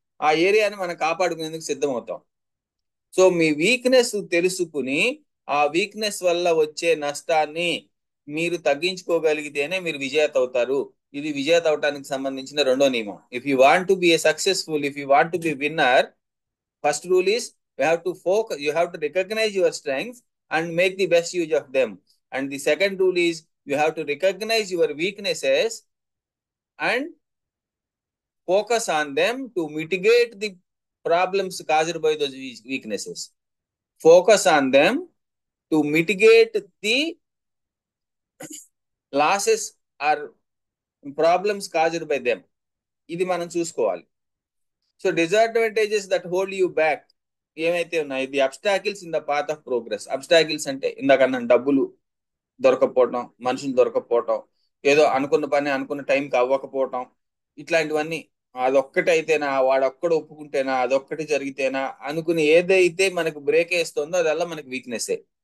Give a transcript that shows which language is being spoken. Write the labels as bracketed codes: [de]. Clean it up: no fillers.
[te] ఆ ఏరియాని మనం కాపాడుకునేందుకు సిద్ధం అవుతాం. సో మీ వీక్నెస్ తెలుసుకుని ఆ వీక్నెస్ వల్ల వచ్చే నష్టాన్ని మీరు తగ్గించుకోగలిగితేనే మీరు విజేత అవుతారు. ఇది విజేత అవటానికి సంబంధించిన రెండో నియమం. [en] If you want to be a successful, if you want to be winner, first rule is you have to recognize your strengths and make the best use of them. And the second rule is you have to recognize your weaknesses and focus on them to mitigate the problems caused by those weaknesses. Focus on them to mitigate the losses or problems caused by them. [te] ఇది మనం చూసుకోవాలి. [en] so disadvantages that hold you back [te] ఏమైతే ఉన్నాయి, [en] The obstacles in the path of progress. [te] Obstacles అంటే ఇందాక అన్నాను, డబ్బులు దొరకపోవటం, మనుషులు దొరకపోవటం, ఏదో అనుకున్న పని అనుకున్న టైంకి అవ్వకపోవటం, ఇట్లాంటివన్నీ. అదొక్కటి అయితేనా, వాడొక్కడు ఒప్పుకుంటేనా, అదొక్కటి జరిగితేనా అనుకుని ఏదైతే మనకు బ్రేక్ వేస్తుందో అదల్లా మనకి వీక్నెస్సే.